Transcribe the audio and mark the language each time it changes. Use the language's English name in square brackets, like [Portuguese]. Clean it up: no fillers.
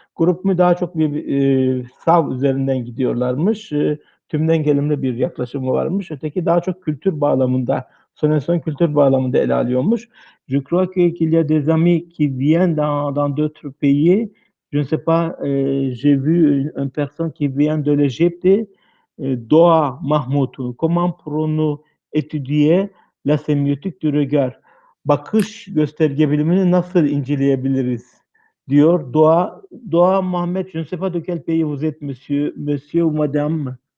[Turkish] Grup Mü daha çok bir sav üzerinden gidiyorlarmış. Tümden gelimli bir yaklaşımı varmış. Öteki daha çok kültür bağlamında, Sonesson kültür bağlamında ele alıyormuş. [French] Je crois qu'il y a des amis qui viennent dans d'autres pays. Je ne sais pas, j'ai vu une personne qui vient de l'Égypte, Doğa Mahmut. Comment pourrons-nous étudier la sémiotique du regard? [Turkish] Bakış gösterge bilimini nasıl inceleyebiliriz diyor Doğa Mahmet. [French] Je ne sais pas de quel pays vous êtes, monsieur ou madame.